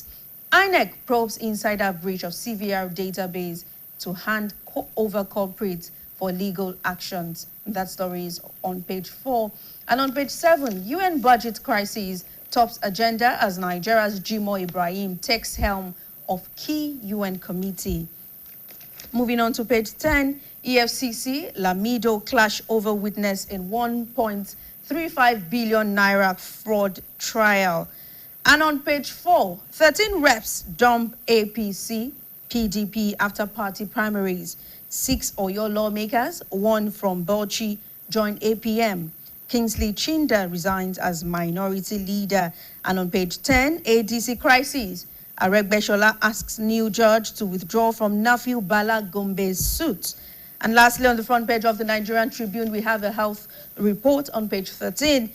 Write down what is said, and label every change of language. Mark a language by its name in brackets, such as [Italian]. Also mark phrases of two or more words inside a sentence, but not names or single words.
[English] INEC probes insider breach of CVR database to hand over culprits for legal actions. And that story is on page 4. And on page 7, UN budget crisis tops agenda as Nigeria's Jimoh Ibrahim takes helm of key UN committee. Moving on to page 10, EFCC, Lamido clash over witness in 1.35 billion naira fraud trial. And on page 4, 13 reps dump APC, PDP after party primaries. 6 Oyo lawmakers, 1 from Bauchi, join APM. Kingsley Chinda resigns as minority leader. And on page 10, ADC crisis. Aregbesola asks new judge to withdraw from Nafiu Bala Gombe's suit. And lastly, on the front page of the Nigerian Tribune, we have a health report on page 13.